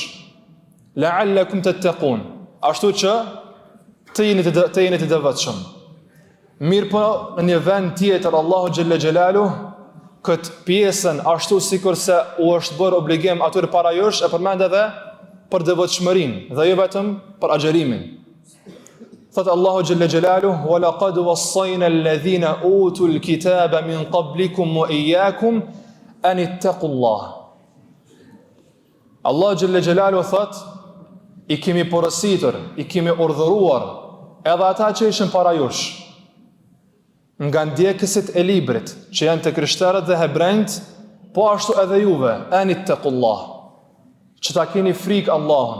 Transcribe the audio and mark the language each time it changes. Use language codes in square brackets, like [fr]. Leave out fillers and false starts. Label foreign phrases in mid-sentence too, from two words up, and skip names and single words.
[ar] لعلكم تتقون, [sq] ashtu që të jeni të devotshëm. Mirë po në një vend tjetër Allahu [ar] جل جلاله [sq] këtë pjesën ashtu sikurse u është bërë obligim atyre para jush, e përmend edhe për devotshmërinë dhe jo vetëm për agjerimin. Thot Allahu [ar] جل جلاله ولقد وصينا الذين أوتوا الكتاب من قبلكم وإياكم أن اتقوا الله. [sq] Allahu [ar] جل جلاله [sq] thot i kemi porositur, i kemi urdhëruar edhe ata që ishin para jush, nga ndjekësit e librit, që janë të krishterët dhe hebrejt, po ashtu edhe juve, [ar] أن اتقوا الله, [sq] që ta keni frikë Allahun.